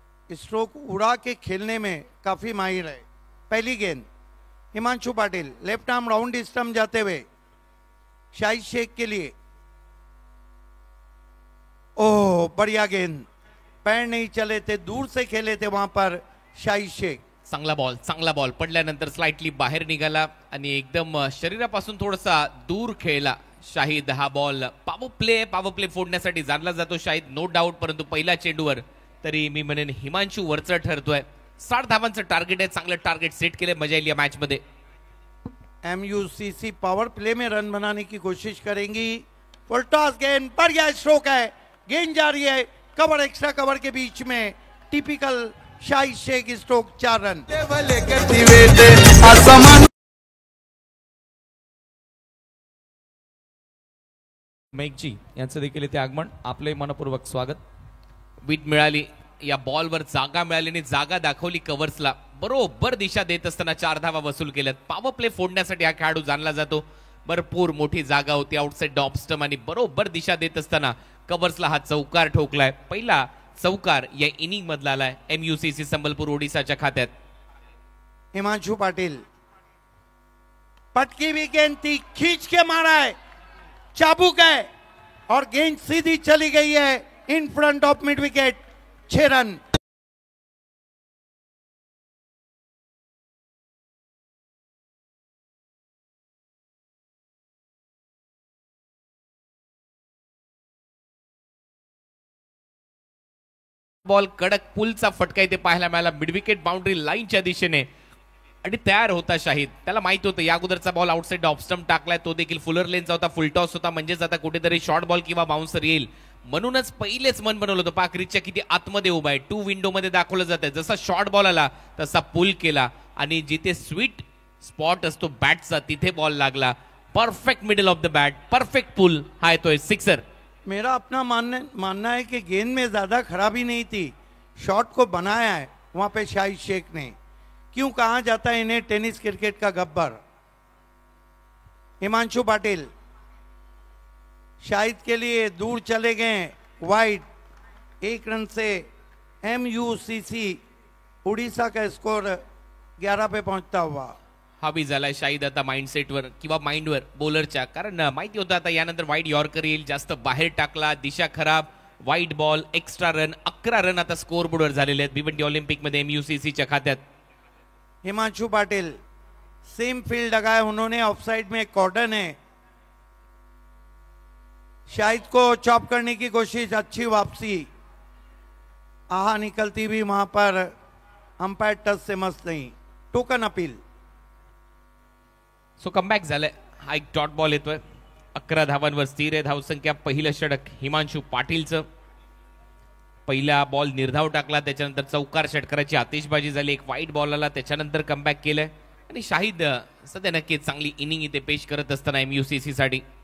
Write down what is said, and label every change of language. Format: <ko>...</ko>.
<hi>Stroke उड़ा के खेलने में काफी माहिर है. पहली गेंद Himanshu Patil, left arm round stump जाते हुए शाहिद शेख के लिए. ओह बढ़िया गेंद, पैर नहीं चले थे, दूर से खेले थे वहां पर शाहिद शेख.</hi> <mr>चांगला बॉल पडल्यानंतर स्लाइटली बाहेर निघाला आणि एकदम शरीरापासून थोडासा दूर खेळला शाहिद. हा बॉल पॉवर प्ले फोडण्यासाठी जाणला जातो शाहिद, नो डाऊट. परंतु पहिल्या चेंडूवर तरी मी म्हणेन हिमांशू वरचा ठरतोय. 60 धावांचं टार्गेट आहे. चांगलं टार्गेट सेट केले. मजा येईल या मॅच मध्ये.</mr> <hi>MUCC पावर प्ले में रन बनाने की कोशिश करेंगी. फुल टॉस गेंद, बढ़िया स्ट्रोक है. गेंद जा रही है कवर, एक्स्ट्रा कवर के बीच में. Typical Shahid Sheikh stroke, 4 run.</hi> <mr>Meghji यांचं देखील इथे आगमन. आपले मनपूर्वक स्वागत. विट मिळाली या बॉलवर, जागा मिळाली आणि जागा दाखवली कव्हर्सला. बरोबर दिशा देत असताना 4 धावा वसूल केल्यात. पॉवर प्ले फोडण्यासाठी हा खेळाडू जाणला जातो. भरपूर मोठी जागा होती आउटसाइड डॉप स्टंप आणि बरोबर दिशा देत असताना कव्हर्सला हा चौकार ठोकलाय. पहिला चौकार या इनिंग मधला आलाय MUCC संबलपूर ओडिसाच्या खात्यात.</mr> <hi>हिमांशु पाटिल, पटकी भी गेंद थी, खींच के मारा है, चाबुक है और गेंद सीधी चली गई है in front of mid wicket. 6 run.</hi> <mr>Ball कडक पुलचा फटका इथे पाहायला मिळाला मिडविकेट बाउंड्री लाईनच्या दिशेने आणि तयार होता शाहिद. त्याला माहित होतं या अगोदरचा बॉल आउटसाइड ऑफ स्टंप टाकलाय, तो देखील फुलर लेनचा होता, फुलटॉस होता, म्हणजेच आता कुठेतरी शॉर्ट बॉल किंवा बाउन्सर येईल म्हणूनच पहिलेच मन बनवलं होतं. पाक रिचच्या किती आतमध्ये उभा आहे, 2 विंडो मध्ये दाखवलं जात आहे. जसा शॉर्ट बॉल आला तसा पुल केला आणि जिथे स्वीट स्पॉट असतो बॅटचा तिथे बॉल लागला.</mr> <en>perfect middle of the bat, perfect pull,</en> <mr>हा येतोय सिक्सर.</mr> <hi>मेरा अपना मानना है कि गेंद में ज़्यादा खराबी नहीं थी, शॉट को बनाया है वहाँ पे शाहिद शेख ने. क्यों कहा जाता है इन्हें टेनिस क्रिकेट का गब्बर. हिमांशु पाटिल शाहिद के लिए दूर चले गए वाइड, 1 रन से MUCC उड़ीसा का स्कोर 11 पे पहुंचता हुआ.</hi> <mr>हा बी झालाय शाहिद आता माइंडसेटवर किंवा माइंडवर बॉलरच्या, कारण माहिती होतं आता यानंतर वाईड यॉर्कर येईल, जास्त बाहेर टाकला, दिशा खराब, wide ball, extra run, 11 run आता स्कोर बोर्डवर झालेले आहेत भिवंडी ऑलिम्पिक मध्ये MUCCच्या खात्यात.</mr> <hi>हिमांशु पाटिल सेम फील्ड लगाए उन्होंने, ऑफसाइड में एक कॉर्डन है. शाहिद को चॉप करने की कोशिश, अच्छी वापसी, आहा निकलती भी वहां पर अंपायर टच से मस्त नहीं.</hi> <en>Token appeal.</en> <mr>सो कमबॅक झालंय. हा एक डॉट बॉल येतोय, 11 धावांवर स्थिर आहे धावसंख्या. पहिलं षटक हिमांशु पाटीलचं, पहिला बॉल निर्धाव टाकला, त्याच्यानंतर चौकार षटकाराची आतिषबाजी झाली, एक वाईट बॉल आला, त्याच्यानंतर कमबॅक केलंय आणि शाहिद सध्या नक्कीच चांगली इनिंग इथे पेश करत असताना MUCC साठी.</mr>